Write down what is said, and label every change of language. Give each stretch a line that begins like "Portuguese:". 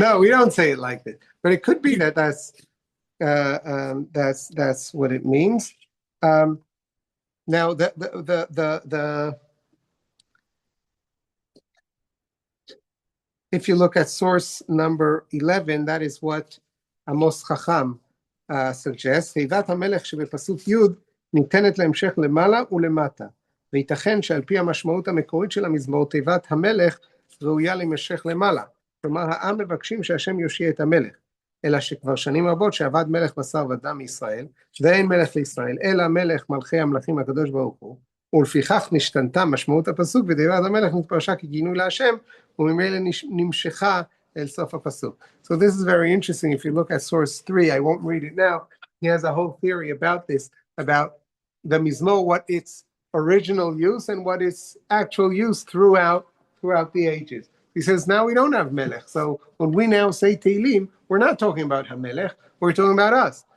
English: No, we don't say it like that. But it could be that's what it means. Now the if you look at source number 11, that is what Amos Chacham suggests.
Hebrew: תיבת המלך שבפסוק י' ניתנת להמשך למעלה ולמטה. וייתכן שעל פי המשמעות המקורית של המזמור, תיבת המלך ראויה להמשך למעלה. כלומר, העם מבקשים שהשם יושיע את המלך. אלא שכבר שנים רבות שעבד מלך בשר ודם מישראל, ואין מלך לישראל, אלא מלך מלכי המלכים הקדוש ברוך הוא. ולפיכך נשתנתה משמעות הפסוק, ודברת המלך נתפרשה כגינוי להשם, וממילא נמשכה אל סוף הפסוק.
English: So this is very interesting. If you look at source 3, I won't read it now. He has a whole theory about this, about the mizmor, what its original use and what its actual use throughout the ages. He says, now we don't have melech. So when we now say Tehillim, we're not talking about HaMelech, we're talking about us.